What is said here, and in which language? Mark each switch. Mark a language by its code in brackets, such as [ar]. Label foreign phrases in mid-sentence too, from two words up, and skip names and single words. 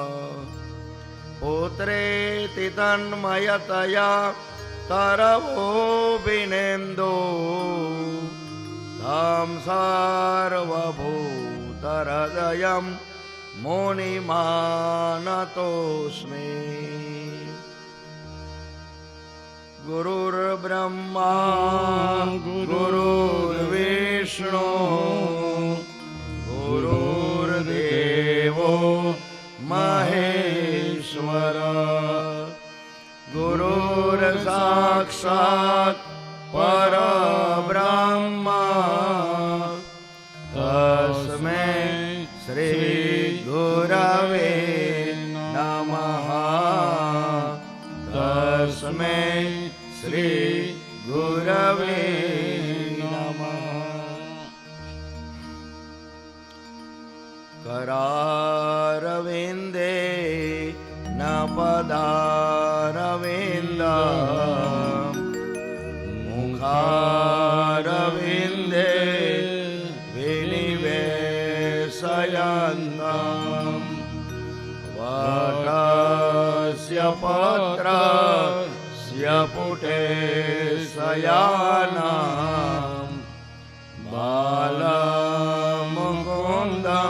[sa] पुत्रेति तन्मयतया तरवोऽभिनेन्दो तं सर्वभूतहृदयं मुनिमानतोऽस्मि। ગુરુર્બ્રહ્મા ગુરુર્વિષ્ણુ ગુરુર્દેવો મહેશ્વર ગુરુર્સાક્ષાત પરબ્રહ્મ તસ્મૈ શ્રી ગુરવે નમઃ તસ્મૈ શ્રી ગુરવે નમઃ करारविन्दे न पदारविन्द मुखारविन्दे विनिवेशयन्तम् वटस्य पत्रस्य पुटे शयानम् बालमुकुन्दम्